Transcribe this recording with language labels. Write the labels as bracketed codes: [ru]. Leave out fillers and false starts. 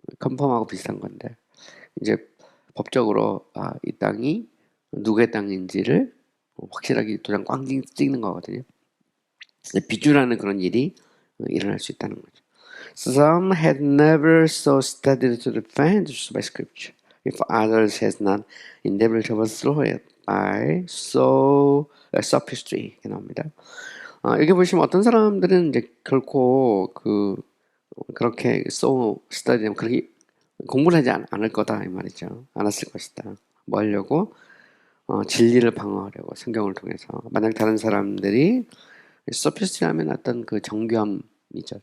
[ko] 컨펌하고 비슷한 건데 이제 법적으로 이 땅이 누구의 땅인지를 확실하게 도장 꽝 찍는 거거든요. 비준하는 그런 일이 일어날 수 있다는 거죠. [en] Some had never so studied to defend by scripture, if others has not endeavored to overthrow it by so sophistry. [ko] 이렇게 나옵니다. 여기 보시면 어떤 사람들은 이제 결코 그렇게 so study, 그렇게 공부를 하지 않을 거다 이 말이죠. 않았을 것이다. 뭐 하려고? 진리를 방어하려고, 성경을 통해서. 만약 다른 사람들이 소피스트라면 어떤 그 정교함이죠.